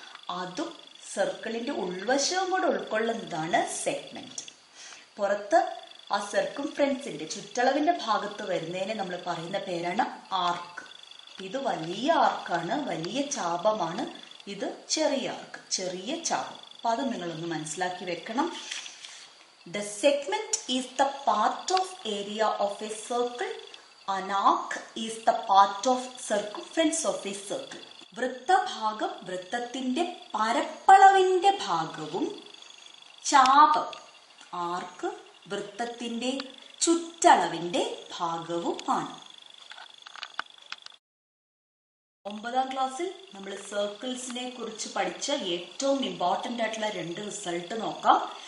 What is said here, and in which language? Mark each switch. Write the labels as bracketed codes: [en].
[ml] അതും സർക്കിളിന്റെ ഉൾവശവും കൂടെ ഉൾക്കൊള്ളുന്നതാണ് സെഗ്മെന്റ്. പുറത്ത് ആ സർക്കുംഫറൻസിന്റെ ചുറ്റളവിന്റെ ഭാഗത്ത് വരുന്നതിനെ നമ്മൾ പറയുന്ന പേരാണ് ആർക്ക്. ഇത് വലിയ ആർക്കാണ്, വലിയ ചാപമാണ്. ഇത് ചെറിയ ആർക്ക്, ചെറിയ ചാപം. അപ്പൊ അത് നിങ്ങളൊന്ന് മനസ്സിലാക്കി വെക്കണം. [en] The segment is the part of area of a circle. An arc is the part of circumference of a circle. [ml] വൃത്തഭാഗം വൃത്തത്തിന്റെ പരപ്പളവിന്റെ ഭാഗവും ചാപം ആർക്ക് വൃത്തത്തിന്റെ ചുറ്റളവിന്റെ ഭാഗവുമാണ്. 9ാം ക്ലാസ്സിൽ നമ്മൾ സർക്കിൾസിനെ കുറിച്ച് പഠിച്ച ഏറ്റവും ഇമ്പോർട്ടന്റ് ആയിട്ടുള്ള 2 റിസൾട്ട് നോക്കാം.